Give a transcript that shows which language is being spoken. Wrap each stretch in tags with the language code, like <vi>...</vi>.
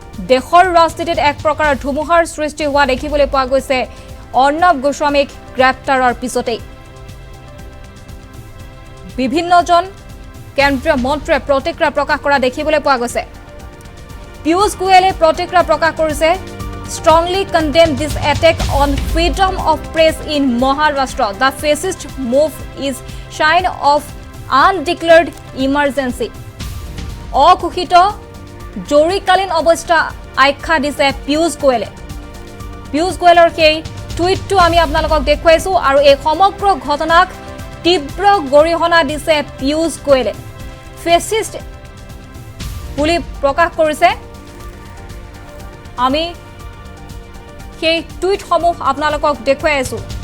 <as>দেশৰ ৰাজনীতিত এক প্ৰকাৰৰ ধুমুহাৰ সৃষ্টি হোৱা দেখিবলৈ পোৱা গৈছে অৰ্ণৱ গোস্বামীক গ্ৰেপ্তাৰৰ পিছতেই বিভিন্নজন কেন্দ্ৰীয় মন্ত্ৰীয়ে প্ৰতিক্ৰিয়া প্ৰকাশ কৰা দেখিবলৈ পোৱা গৈছে পীয়ূষ গোয়েলে প্ৰতিক্ৰিয়া প্ৰকাশ কৰিছে</as> <en>strongly condemn this attack on freedom of press in Maharashtra. The fascist move is sign of undeclared emergency.</en> <as>অঘোষিত জৰুৰীকালীন অৱস্থা আখ্যা দিছে পীয়ূষ গোয়েলৰ সেই টুইটটো আমি আপোনালোকক দেখুৱাইছো আৰু এই সমগ্ৰ ঘটনাক তীব্ৰ গৰিহণা দিছে পীয়ূষ গোয়েলে ফেসিস্ট বুলি প্ৰকাশ কৰিছে আমি সেই টুইটসমূহ আপোনালোকক দেখুৱাই আছো</as>